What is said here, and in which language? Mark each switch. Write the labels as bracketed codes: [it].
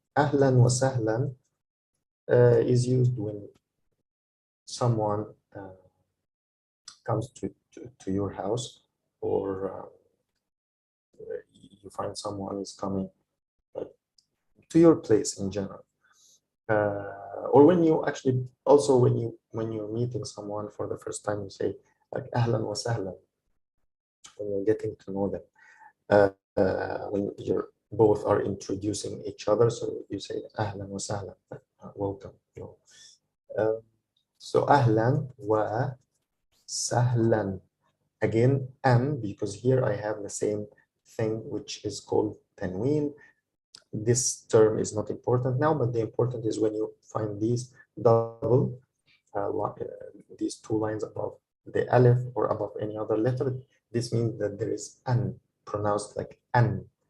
[en] Ahlan wa sahlan is used when someone comes to your house, or you find someone is coming to your place in general, or when you actually also when you're meeting someone for the first time, you say like ahlan wa sahlan when you're getting to know them. When you're both are introducing each other. So you say [ar] أهلا وسهلا, [en] welcome. [ar] So أهلا وسهلا. [en] Again, because here I have the same thing which is called tanween. This term is not important now, but the important is when you find these double, these two lines above the alif or above any other letter, this means that there is an, pronounced like an.